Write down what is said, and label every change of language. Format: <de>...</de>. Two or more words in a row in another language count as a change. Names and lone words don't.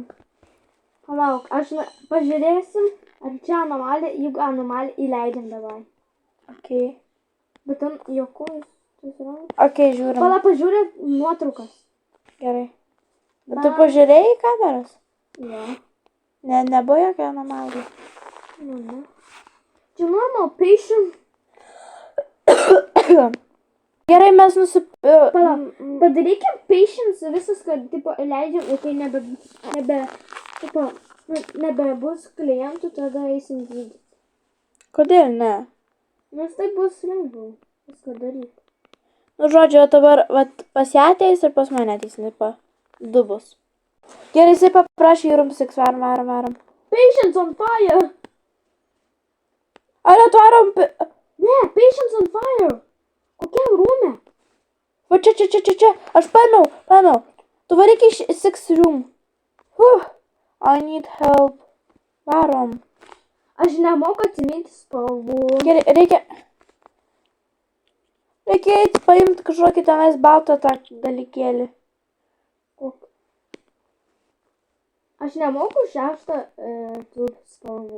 <lt>Palauk, pažiūrėsim, ar čia anomalija, jeigu anomalija įleidžiam davai. Ok. Bet ten jokojus, susirado. Ok, žiūrim. Palauk, pažiūrė nuotraukas. Gerai. Bet tu pažiūrėjai į kameras? Jo. Nebuvo jokia anomalija. Nu, ne. Čia</lt> <en>normal patient.</en> <lt>Gerai, mes Palauk, padarykim patients visas, kad, tipo, leidžiam, ir kai nebebus klientų, tada eisim gydyti. Kodėl ne? Nes tai bus lengviau viską daryti. Nu, žodžiu, dabar pas ją ateis ir pas mane ateis, tipo, 2 bus. Gerai, jisai paprašė į room 6, varom.</lt> <en>Patients on fire!</en> <lt>Ar atvarom... Ne,</lt> <en>patients on fire!</en> <lt>Kokiam rūme? Va čia, aš paėmiau. Tu varyk iš 6 room.</lt> <en>I need help.</en> <lt>Varom. Aš nemoku atsiminti spalvų. Gerai, reikia eiti paimti kažkokį tenais baltą tą dalykėlį. Kokį? Aš nemoku 6 tų spalvų.</lt>